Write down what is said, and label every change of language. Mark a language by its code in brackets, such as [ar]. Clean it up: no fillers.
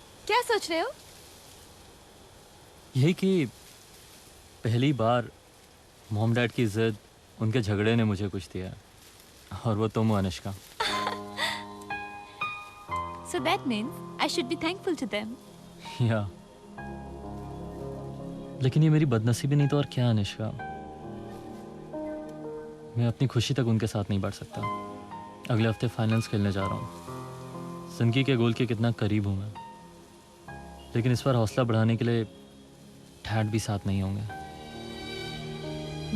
[hi] सोच रहे हो? यही कि पहली बार मॉम डैड की जिद, उनके झगड़े ने मुझे कुछ दिया, और वो तुम हो Anushka. [en] So that means I should be thankful to them. [hi] या लेकिन ये मेरी बदनसीबी नहीं तो और क्या अनुष्का। मैं अपनी खुशी तक उनके साथ नहीं बढ़ सकता। अगले हफ्ते फाइनल्स खेलने जा रहा हूँ। जिंदगी के गोल के कितना करीब हूँ मैं, लेकिन इस बार हौसला बढ़ाने के लिए डैड भी साथ नहीं होंगे।